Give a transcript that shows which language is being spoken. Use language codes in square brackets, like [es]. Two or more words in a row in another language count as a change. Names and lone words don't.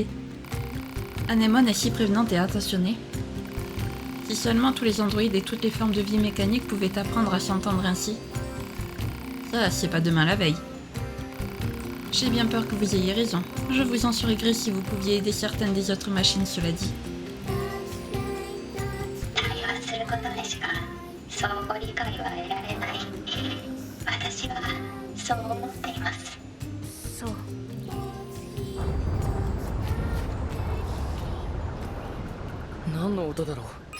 [fr] Anémone est si prévenante et attentionnée. Si seulement tous les androïdes et toutes les formes de vie mécanique pouvaient apprendre à s'entendre ainsi. Ça, c'est pas demain la veille. J'ai bien peur que vous ayez raison. Je vous en serais gré si vous pouviez aider certaines des autres machines, cela dit. [ja] 対話することでしか相互理解は得られない。私はそう思っています。そう。何の音だろう。